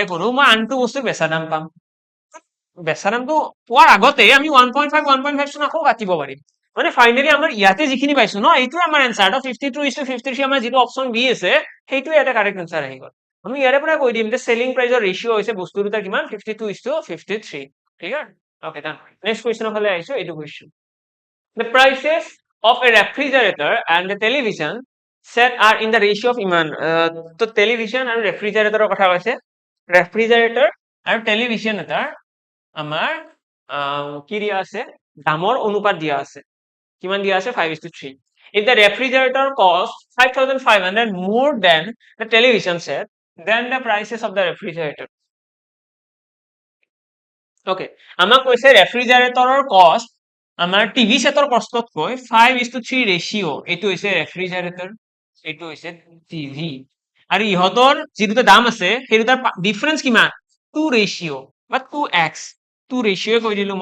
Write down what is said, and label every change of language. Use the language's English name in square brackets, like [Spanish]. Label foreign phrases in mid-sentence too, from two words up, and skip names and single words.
[Assamese] কৰো মই আনটো বস্তুৰ বেচা দাম পাম বেচা দামটো পোৱাৰ আগতে আমি 1.5 চোন আকৌ কাটিব পাৰিম মানে ফাইনালি আমাৰ ইয়াতে যিখিনি পাইছো ন এইটো আমাৰ আনসাৰ তো 52:53 আমাৰ যেটো অপচন বি আছে সেইটো ইয়াতে [English] correct answer [Assamese] আহি গল আমি ইয়াৰে পৰা কৈ দিম যে [English] selling price ratio [Assamese] হৈছে বস্তু দুটা কিমান 52:53 [English] clear okay done next question [Assamese] ফালে আহিছো এইটো কোৱেশ্চন [English] the prices of a refrigerator and a television set are in the ratio of [Assamese] ইমান তো টেলিভিশন আৰু ৰেফ্ৰিজাৰেটৰৰ কথা কৈছে ৰেফ্ৰিজাৰেটৰ আৰু টেলিভিশন এটাৰ আমাৰ কি দিয়া আছে দামৰ অনুপাত দিয়া আছে কিমান দিয়া আছে [English] 5:3 if the refrigerator costs 5500 more than the television set then the prices of the refrigerator [Assamese] okay আমাক কৈছে [English] refrigerator cost [Assamese] আমাৰ [English] TV set cost [Assamese] 5:3 ৰেশিও এইটো হৈছে ৰেফ্ৰিজাৰেটৰ এইটো হৈছে টিভি আৰু ইহতৰ যি দুটা দাম আছে সেই দুটাৰ ডিফাৰেন্স কিমান 2 ৰেশিও বা 2x 2 ৰেশিও কৈ দিলো